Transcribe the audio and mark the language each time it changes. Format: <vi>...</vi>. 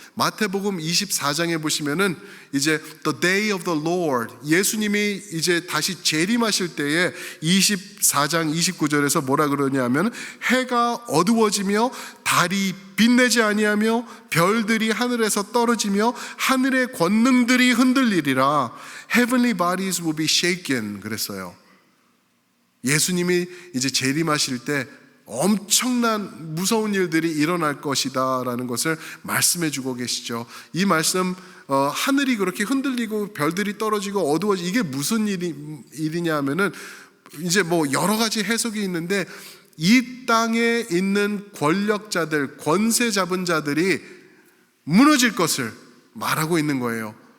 <ko>마태복음 24장에 보시면은 이제</ko> <en>the day of the Lord,</en> <ko>예수님이 이제 다시 재림하실 때에 24장 29절에서 뭐라 그러냐면, 해가 어두워지며 달이 빛내지 아니하며 별들이 하늘에서 떨어지며 하늘의 권능들이 흔들리리라.</ko> <en>Heavenly bodies will be shaken</en> <ko>그랬어요. 예수님이 이제 재림하실 때 엄청난 무서운 일들이 일어날 것이다 라는 것을 말씀해 주고 계시죠. 이 말씀, 하늘이 그렇게 흔들리고 별들이 떨어지고 어두워지고, 이게 무슨 일이냐 하면은 이제 뭐 여러 가지 해석이 있는데, 이 땅에 있는 권력자들, 권세 잡은 자들이 무너질 것을 말하고 있는 거예요.</ko>